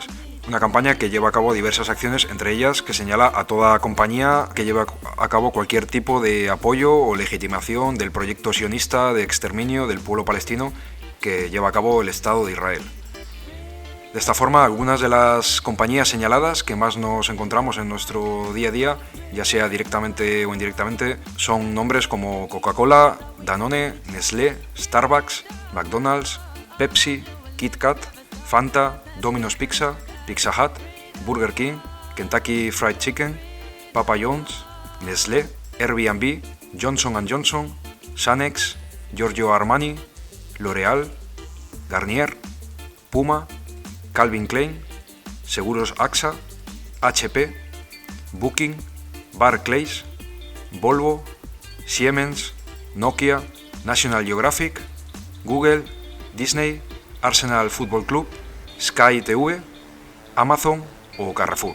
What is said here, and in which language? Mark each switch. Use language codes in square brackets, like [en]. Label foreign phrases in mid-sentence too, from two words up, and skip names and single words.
[es] Una campaña que lleva a cabo diversas acciones, entre ellas que señala a toda compañía que lleva a cabo cualquier tipo de apoyo o legitimación del proyecto sionista de exterminio del pueblo palestino que lleva a cabo el Estado de Israel. De esta forma, algunas de las compañías señaladas que más nos encontramos en nuestro día a día, ya sea directamente o indirectamente, son nombres como Coca-Cola, Danone, Nestlé, Starbucks, McDonald's, Pepsi, Kit Kat, Fanta, Domino's Pizza, Pizza Hut, Burger King, Kentucky Fried Chicken, Papa John's, Nestlé, Airbnb, Johnson & Johnson, Sanex, Giorgio Armani, L'Oreal, Garnier, Puma, Calvin Klein, Seguros AXA, HP, Booking, Barclays, Volvo, Siemens, Nokia, National Geographic, Google, Disney, Arsenal Football Club, Sky TV, Amazon o Carrefour.